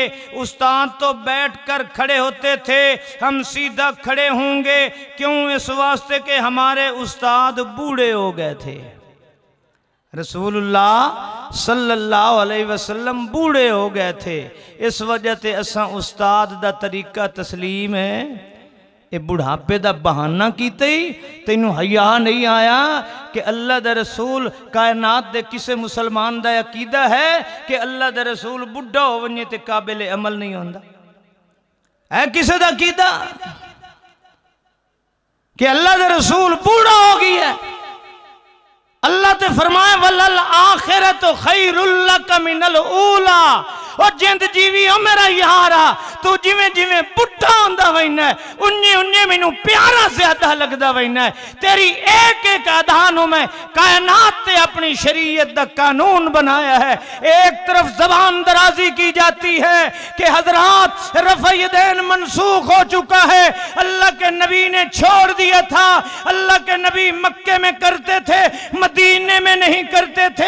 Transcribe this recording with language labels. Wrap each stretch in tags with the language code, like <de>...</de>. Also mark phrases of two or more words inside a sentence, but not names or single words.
<ur>استاد تو بیٹھ کر کھڑے ہوتے تھے، ہم سیدھا کھڑے ہوں گے۔ کیوں؟ اس واسطے کہ ہمارے استاد بوڑھے ہو گئے تھے۔ رسول اللہ صلی اللہ علیہ وسلم بوڑھے ہو گئے تھے،</ur> <pa>اس وجہ تے اساں استاد دا طریقہ تسلیم ہے۔ اے بڑھاپے دا بہانہ کیتے ہی تینوں حیا نہیں آیا کہ اللہ دا رسول کائنات دے کسے مسلمان دا عقیدہ ہے کہ اللہ دا رسول بڑھا ہو ونجے تے قابل عمل نہیں ہوندا؟ ہے کسے دا عقیدہ کہ اللہ دا رسول بوڑھا ہو گئی ہے؟ اللہ تے فرمائے</pa> <ar>وَلَلْآخِرَةُ خَيْرٌ لَكَ مِنَ الْأُولَى،</ar> <pa>او جند جیوی او میرا یارا تو جویں جویں بڑھا ہوندا وینا انجے انجے مینوں پیارا زیادہ لگدا وینا تیری ایک ایک ادانوں میں کائنات تے اپنی شریعت دا قانون بنایا ہے۔</pa> <ur>ایک طرف زبان درازی کی جاتی ہے کہ حضرات رفع یدین منسوخ ہو چکا ہے، اللہ کے نبی نے چھوڑ دیا تھا، اللہ کے نبی مکے میں کرتے تھے مدینے میں نہیں کرتے تھے۔</ur>